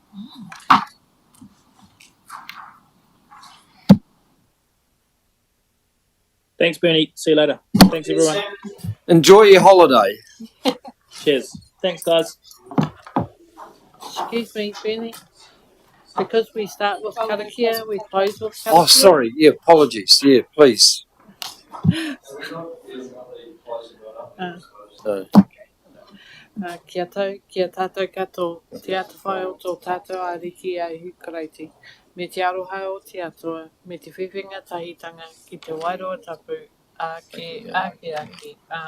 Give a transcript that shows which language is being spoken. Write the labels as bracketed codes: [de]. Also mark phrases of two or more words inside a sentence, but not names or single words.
[en] Thanks, Bernie. See you later. Thanks, everyone. Enjoy your holiday. Cheers. Thanks, guys. Excuse me, Benny. Because we start with karakia, we close with karakia. Oh, sorry. Yeah, apologies. Yeah, please. [mi] Kia tātou katoa, te atu whai o tō tātou ariki ai hukareiti. Me te aroha o te atua, me te whiwhinga tahitanga ki te wairoa tapu, ake.